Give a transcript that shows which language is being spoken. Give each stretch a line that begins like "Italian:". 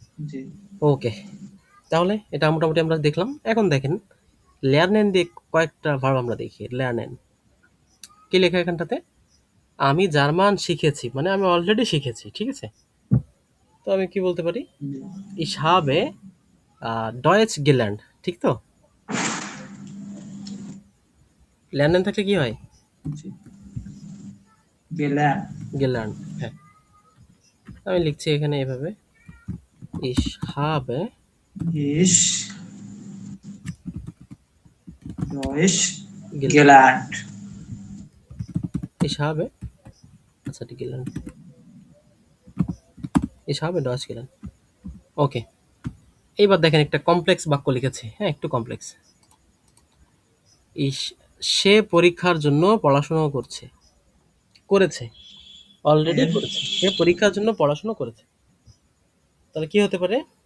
Bangla: জি ওকে, তাহলে এটা মোটামুটি আমরা দেখলাম। এখন দেখেন lernen দিয়ে কয়েকটা ভার্ব আমরা দেখি। lernen কি লেখা এখানটাতে? আমি জার্মান শিখেছি, মানে আমি অলরেডি শিখেছি, ঠিক আছে? তো আমি কি বলতে পারি? জি
German: ich habe Deutsch gelernt,
Bangla: ঠিক তো? lernen থাকলে কি হয়?
German: জি gelernt gelernt,
Bangla: হ্যাঁ। আমি লিখছি এখানে এভাবে,
German: ich habe ich Deutsch gelernt, gelernt ich habe,
Bangla: আচ্ছা ঠিক
German: gelernt, ich habe Deutsch gelernt, ওকে।
Bangla: এইবার দেখেন একটা কমপ্লেক্স বাক্য লিখেছি, হ্যাঁ একটু কমপ্লেক্স। সে পরীক্ষার জন্য পড়াশোনা করেছে, অলরেডি এর করেছে, সে পরীক্ষার জন্য পড়াশোনা করেছে। তাহলে কি হতে পারে?